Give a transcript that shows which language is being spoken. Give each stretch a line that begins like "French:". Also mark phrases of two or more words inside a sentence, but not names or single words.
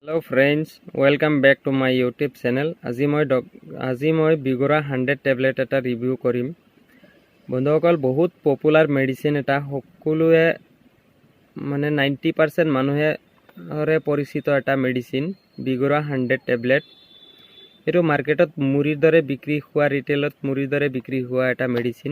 English: Hello friends, welcome back to my YouTube channel.
Assamese: আজি মই বিগৰা 100 টেবলেট এটা ৰিভিউ কৰিম। বন্ধুসকল, বহুত
English: popular medicine
Assamese: এটা, সকলোৱে মানে 90% মানুহে পৰিচিত এটা মেডিচিন বিগৰা 100 টেবলেট। এইটো মাৰ্কেটত মুড়িৰ দৰে বিক্ৰী হোৱা, ৰিটেইলত মুড়িৰ দৰে বিক্ৰী হোৱা এটা মেডিচিন।